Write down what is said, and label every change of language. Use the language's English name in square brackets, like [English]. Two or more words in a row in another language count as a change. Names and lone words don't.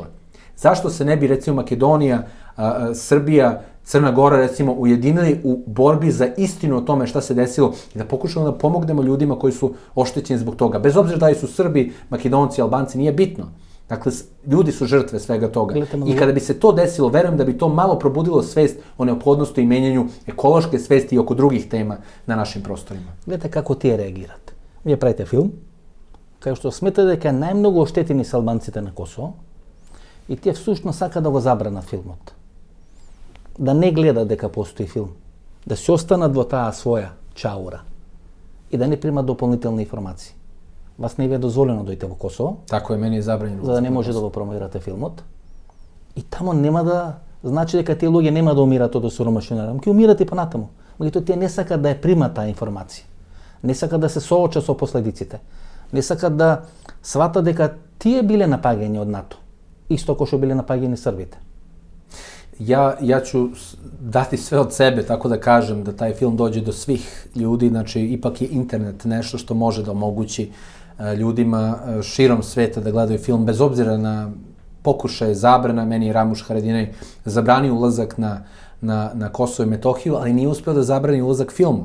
[Serbian] Zašto se ne bi, recimo, Makedonija, Srbija, Crna Gora, recimo, ujedinili u borbi za istinu o tome šta se desilo i da pokušamo da pomognemo ljudima koji su oštećeni zbog toga. Bez obzira da li su Srbi, Makedonci, Albanci, nije bitno. Dakle, ljudi su žrtve svega toga. I kada bi se to desilo, verujem da bi to malo probudilo svest o neophodnosti i menjanju ekološke svesti i oko drugih tema na našim prostorima. Gledajte kako [Macedonian] tие реагират. Вие правите филм, кај што сметате дека најмногу оштетени се албанците на Косово и тие всушност сака да го забранат филмот. Да не гледат дека постои филм. Да се останат во таа своја чаура и да не примат дополнителни информации. Вас не ви е дозволено да дојдете во Косово. Тако е, мене е забранено. За да не може да го промовирате филмот. И тамо нема да значи дека тие луѓе нема да умират од [Serbian] osiromašeni uranijum, [Macedonian] ќе умират и понатаму. Меѓутоа тие не сакат да ја примат таа информација. Не сакат да се соочат со последиците. Не сакат да сватат дека тие биле напаѓани од НАТО. Исто како што биле напаѓани Србите. [Serbian] Ja ću dati sve od sebe, tako da kažem, da taj film dođe do svih ljudi, znači ipak je internet nešto što može da omogući ljudima širom sveta da gledaju film, bez obzira na pokušaje zabrana. Meni je Ramuš Haradinaj zabranio ulazak na Kosovo i Metohiju, ali nije uspeo da zabrani ulazak filmu.